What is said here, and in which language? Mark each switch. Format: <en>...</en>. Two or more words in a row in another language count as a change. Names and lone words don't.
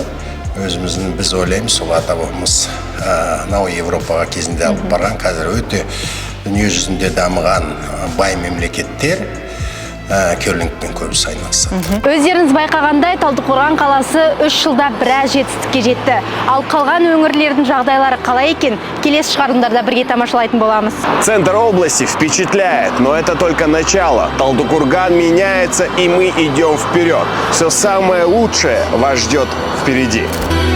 <kk>Өзіміздің біз ойлаймыз, сол ата-бабамыз мынау Европаға кезінде алып барған, қазір өте дүние жүзінде дамыған бай мемлекеттер керлингпен көбісі айналысады. Өздеріңіз байқағандай, Талдықорған қаласы 3 жылда біраз жетістікке жетті. Ал қалған өңірлердің жағдайлары қалай екен? Келесі шығарылымдарда бірге тамашалайтын боламыз.</kk> <ru>Центр области впечатляет, но это только начало. Талдыкурган меняется, и мы идем вперед. Все самое лучшее вас ждет впереди.</ru>